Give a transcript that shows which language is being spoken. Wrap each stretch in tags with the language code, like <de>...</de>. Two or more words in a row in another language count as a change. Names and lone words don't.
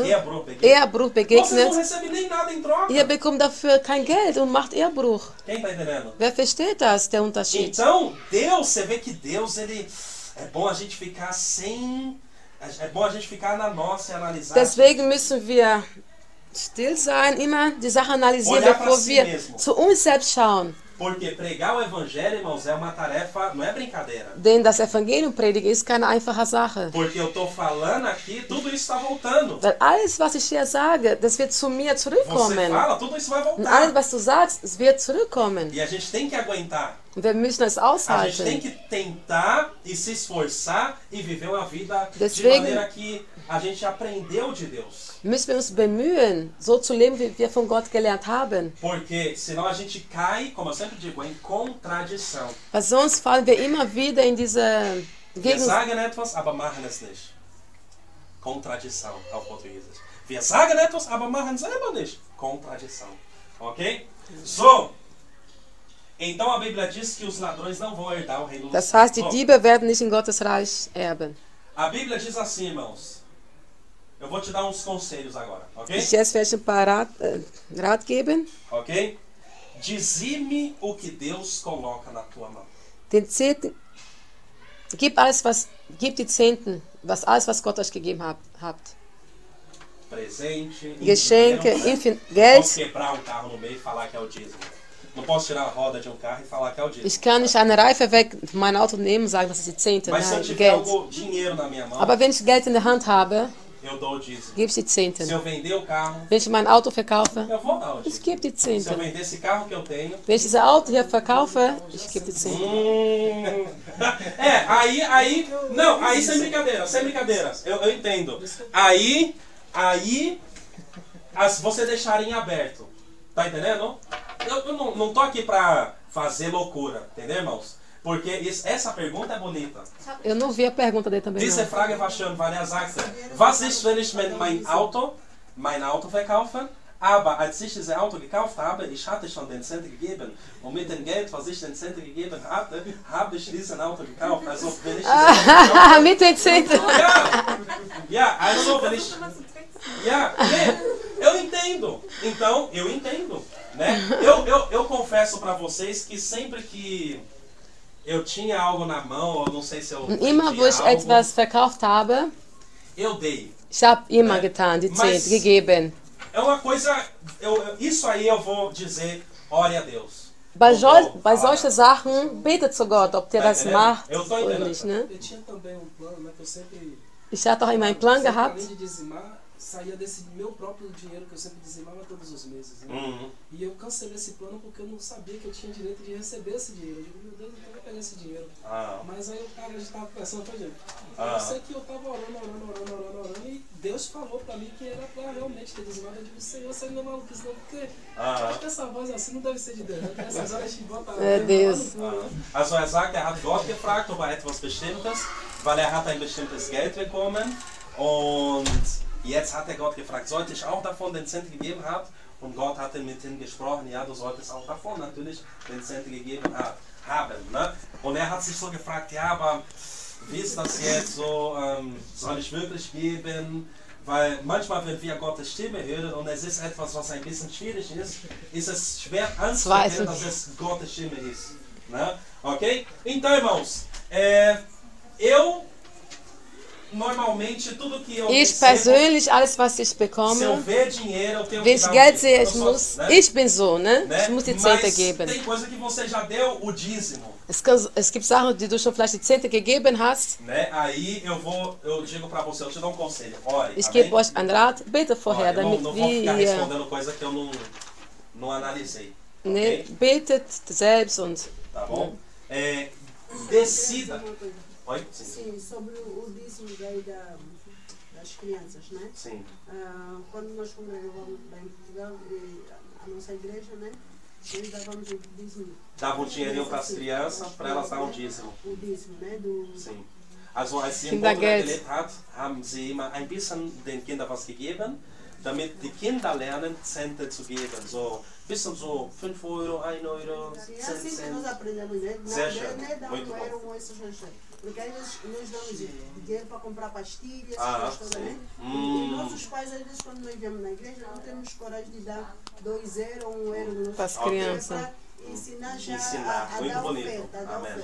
<de>Ehebruch Ehebruch</de> <pt>vocês não</pt> <de>begegnet,</de> <pt>recebem nem nada em troca.</pt> <de>ihr bekommt dafür kein Geld und macht Ehebruch.</de> <pt>Quem está entendendo?</pt> <de>Wer versteht das, der Unterschied?</de> <pt>Então, Deus, você vê que Deus, ele é bom a gente ficar sem... É bom a gente ficar na nossa e analisar.</pt> <de>Deswegen müssen wir still sein, immer die Sache analysieren,</de> <pt>Olhar pra</pt> <de>bevor</de> <pt>si</pt> <de>wir</de> <pt>mesmo.</pt> <de>zu uns selbst schauen.</de> <pt>Porque pregar o evangelho, irmãos, é uma tarefa, não é brincadeira.</pt> <de>Denn das Evangelium predigen ist keine einfache Sache.</de> <pt>Porque eu tô falando aqui, tudo isso está voltando.</pt> <de>Weil alles, was ich hier sage, das wird zu mir</de> <pt>Você</pt> <de>zurückkommen.</de> <pt>fala, tudo isso vai</pt> <de>Und alles,</de> <pt>voltar.</pt> <de>was du sagst, es wird zurückkommen.</de> <pt>E a gente tem que aguentar.</pt> <de>Und wir müssen es</de> <pt>A gente tem</pt> <de>aushalten.</de> <pt>que tentar e se esforçar e viver uma vida de</pt> <de>Deswegen-</de> <pt>maneira que a gente aprendeu de Deus.</pt> <de>Müssen wir uns bemühen, so zu leben, wie wir von Gott gelernt haben.</de> <pt>Porque senão a gente cai, como eu sempre digo, em contradição.</pt> <de>Weil sonst fallen wir immer wieder in diese Wir sagen etwas, aber machen es nicht.</de> <pt>Contradição ao português.</pt> <de>Wir sagen etwas, aber machen selber nicht.</de> <pt>Contradição. Ok?</pt> <de>So,</de> <pt>Então a Bíblia diz que os ladrões não vão herdar o reino dos</pt> <de>Das</de> <pt>céus.</pt> <de>heißt, die Diebe werden nicht in Gottes Reich erben.</de> <pt>A Bíblia diz assim, irmãos. Eu vou te dar uns conselhos agora, ok?</pt> <de>Ich jetzt werde ein paar Rat geben. Ok?</de> <pt>Dizime o que Deus coloca na tua mão.</pt> <de>Den Zehnten, gib die Zehnten, alles, was Gott euch gegeben habt.</de> <pt>Presente,</pt> <de>Geschenke,</de> <pt>dinheiro, Posso</pt> <de>Geld.</de> <pt>quebrar um carro no meio e falar que é o dízimo. Não posso tirar a roda de um carro e falar que é o dízimo.</pt> <de>Ich kann nicht eine Reife weg von meinem Auto nehmen und sagen, das ist die Zehnte.</de> <pt>Mas se eu</pt> <de>Nein,</de> <pt>tiver</pt> <de>Geld.</de> <pt>dinheiro na minha mão,</pt> <de>Aber wenn ich Geld in der Hand habe,</de> <pt>eu dou o dízimo.</pt> <de>gebe ich die</de> <pt>Se</pt> <de>Zehnten.</de> <pt>eu vender o carro,</pt> <de>Wenn ich mein Auto verkaufe,</de> <pt>eu vou dar o</pt> <de>ich</de> <pt>dízimo.</pt> <de>gebe die</de> <pt>Se eu</pt> <de>Zehnten.</de> <pt>vender esse carro que eu tenho,</pt> <de>Wenn ich dieses Auto hier verkaufe, ich gebe die Zehnten.</de> <pt>Aí sem brincadeiras, eu entendo. Aí, você deixar em aberto, tá entendendo? Eu não tô aqui pra fazer loucura, entendeu, irmãos? Porque essa pergunta é bonita. Eu não vi a pergunta dele também,</pt> <de>Diese</de> <pt>não.</pt> <de>Frage war schön, weil sagte, was ist, wenn ich mein Auto verkaufe? Aber als ich dieses Auto gekauft habe, ich hatte schon den Cent gegeben. Und mit dem Geld, was ich den Cent gegeben hatte, habe ich diesen Auto gekauft. Also wenn ich Mit den Zehnten. Also wenn ich...</de> <pt>Eu entendo. Então, eu entendo. Né? Eu confesso para vocês que sempre que eu tinha algo na mão, eu não sei se eu</pt> <de>Immer, wo ich etwas verkauft habe,</de> <pt>eu dei.</pt> <de>ich habe immer getan, die</de> <pt>Mas-</pt> <de>Zehnte gegeben.</de> <pt>É uma coisa, isso aí eu vou dizer, ore a Deus.</pt> <de>Bei</de> <pt>Eu vou falar.</pt> <de>solchen Sachen betet zu Gott, ob der</de> <pt>Tá</pt> <de>das</de> <pt>entendendo?</pt> <de>macht</de> <pt>Eu tô</pt> <de>oder</de> <pt>entendendo.</pt> <de>nicht. Ne?</de> <pt>Eu tinha também um plano, né, que eu sempre...</pt> <de>Ich hatte auch immer einen Plan</de> <pt>sempre,</pt> <de>gehabt.</de> <pt>além de dizimar, saía desse meu próprio dinheiro que eu sempre dizimava todos os meses. Né? Uhum. E eu cancelei esse plano porque eu não sabia que eu tinha direito de receber esse dinheiro. Eu digo, meu Deus, eu vou pegar esse dinheiro. Ah. Mas aí o cara já estava pensando, tá, gente? Ah. Eu sei que eu estava orando, e Deus falou pra mim que era pra realmente ter dizimado. Eu digo, Senhor, você não é maluquice não, porque Ah. acho que essa voz assim não deve ser de Deus. Né? Essas horas de bota lá, Meu Deus. lá no fundo, né?</pt> <de>Also sagt, hat Gott gefragt, ob etwas Bestimmtes, weil hat ein bestimmtes Geld bekommen und jetzt hat Gott gefragt, sollte ich auch davon den Cent gegeben haben? Und Gott hatte mit ihm gesprochen, ja, du solltest auch davon natürlich den Cent gegeben haben. Ne? Und hat sich so gefragt, ja, aber wie ist das jetzt so, soll ich wirklich geben? Weil manchmal, wenn wir Gottes Stimme hören und es ist etwas, was ein bisschen schwierig ist, ist es schwer anzuerkennen, dass es Gottes Stimme ist.</de> <pt>Né? Ok? Então, irmãos, eu normalmente tudo que eu</pt> <de>Ich</de> <pt>recebo,</pt> <de>persönlich, alles was ich</de> <pt>se eu</pt> <de>bekomme,</de> <pt>ver dinheiro, eu tenho</pt> <de>wenn</de> <pt>que</pt> <de>ich</de> <pt>dar</pt> <de>Geld</de> <pt>um</pt> <de>sehe,</de> <pt>dízimo. Eu sou, né?</pt> <de>ich bin so, ne?</de> <pt>Né?</pt> <de>Ich muss die Zehnte</de> <pt>Mas</pt> <de>geben.</de> <pt>tem coisa que você já deu o dízimo.</pt> <de>Es gibt Sachen, die du schon vielleicht die Zehnte gegeben hast.</de> <pt>Né? Aí eu digo pra você, eu te dou um conselho. Ore,</pt> <de>Ich</de> <pt>amém?</pt> <de>gebe euch einen Rat, bete vorher,</de> <pt>Ore,</pt> <de>damit</de> <pt>não vou ficar</pt> <de>wir,</de> <pt>respondendo coisa que eu não analisei.</pt> <de>ne,</de> <pt>Ok?</pt> <de>betet selbst und</de> <pt>Tá bom? Decida. Oi? Sim. Sim, sobre o dízimo daí das crianças, né? Sim. Quando nós congregávamos lá em Portugal, a nossa igreja, né? Nós dávamos o dízimo. Dava um dinheirinho para as crianças, para elas dar um dízimo. O dízimo, né? Do... Sim.</pt> <de>Also als sie in Kindergeld. Portugal gelebt hat, haben sie immer ein bisschen den Kindern was gegeben, damit die Kinder lernen, Cente zu geben. So ein bisschen so 5 Euro, 1 Euro,</de> <pt>Sim,</pt> <de>10</de> <pt>é assim que</pt> <de>Cent.</de> <pt>nós aprendemos, né?</pt> <de>Sehr schön.</de> <pt>Não Muito bom. eram esses lanches. Porque às vezes nós damos dinheiro para comprar pastilhas, Ah, essas coisas, né? sim. E nossos pais, às vezes, quando nós viemos na igreja, não temos coragem de dar 2 euros ou 1 euro no para as Ok. crianças. ensinar já Ensinar. a Muito dar bonito. oferta, a dar Amém.</pt>